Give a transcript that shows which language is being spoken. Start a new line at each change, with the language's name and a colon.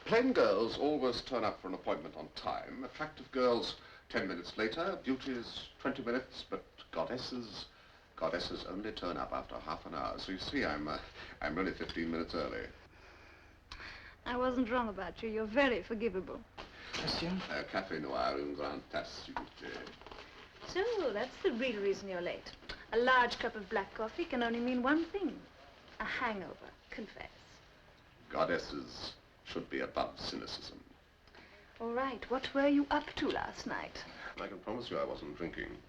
English: Plain girls always turn up for an appointment on time. Attractive girls 10 minutes later. Beauties 20 minutes, but goddesses only turn up after half an hour. So you see, I'm really 15 minutes early. I wasn't wrong about you. You're very forgivable. Monsieur?
French: Café noir, une grande tasse, s'il vous plaît.
English: So, that's the real reason you're late. A large cup of black coffee can only mean one thing. A hangover. Confess. Goddesses should be above cynicism. All right, what were you up to last night? I can promise you I wasn't drinking.